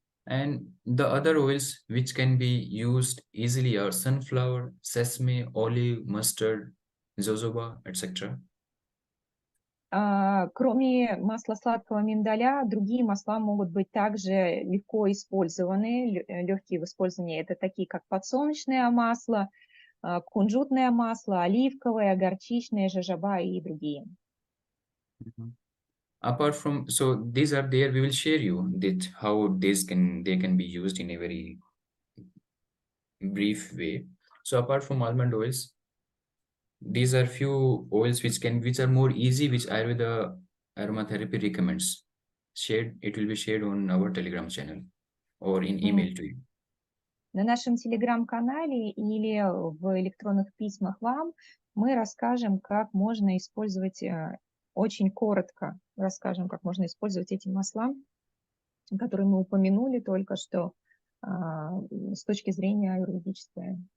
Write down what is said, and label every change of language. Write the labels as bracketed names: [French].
[English] And the other oils which can be used easily are sunflower, sesame, olive, mustard, jojoba, etc. [Russian] Кроме масла сладкого миндаля, другие масла могут быть также легко использованы, легкие в использовании. Это такие, как подсолнечное масло, кунжутное масло, оливковое, горчичное, жожоба и другие. [English] Apart from, so these are there, we will share you that how they can be used in a very brief way. So apart from almond oils, these are few oils which are more easy, which Ayurveda Aromatherapy recommends. It will be shared on our Telegram channel or in email to you. [Russian] На нашем телеграм-канале или в электронных письмах вам мы расскажем, как можно использовать, очень коротко расскажем, как можно использовать эти масла, которые мы упомянули только что с точки зрения аюрведической.